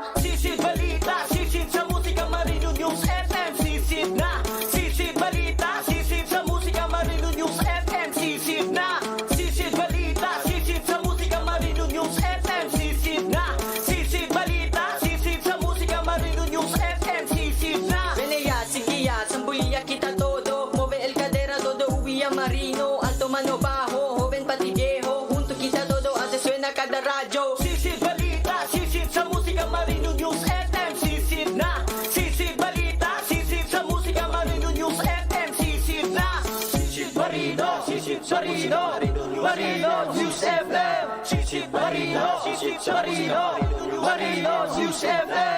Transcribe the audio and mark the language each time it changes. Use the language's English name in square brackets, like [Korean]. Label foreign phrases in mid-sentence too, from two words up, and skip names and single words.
[Filipino] Sisid balita, sisid sa musika, Marino News FM. Sisid na, sisid balita, sisid sa musika, Marino News FM. Sisid na, sisid balita, sisid sa musika, Marino News FM. Sisid na, sisid balita, sisid sa musika, Marino News FM. Sisid na. [Chavacano] Venea, sigiya, sambuya kita todo. Move el cadera, todo uwiya Marino. Alto mano bajo, joven pati viejo. Junto kita todo, hace suena cada radyo. [Filipino] Sisid balita, sisid sa musika, Marino News FM. Sisid na, sisid balita, sisid sa musika, Marino News FM. Sisid na, sisid Marino, sisid Marino, Marino News FM. Sisid Marino, sisid Marino, Marino News FM.